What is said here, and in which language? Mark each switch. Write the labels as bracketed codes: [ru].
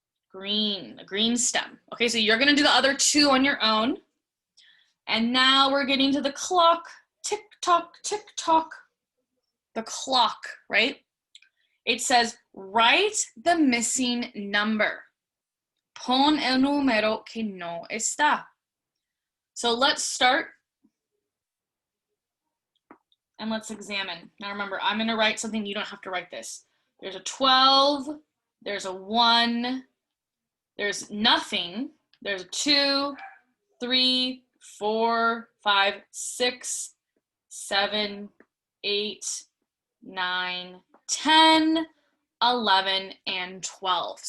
[en] Green, a green stem. Okay, so you're gonna do the other 2 on your own. And now we're getting to the clock. Tick tock, tick tock. The clock, right? It says, write the missing number. [es] Pon el número que no está. [en] So let's start and let's examine. Now remember, I'm gonna write something, you don't have to write this. There's a 12, there's a 1, there's nothing, there's a 2, 3, 4, 5, 6, 7, 8, 9, 10, 11, and 12.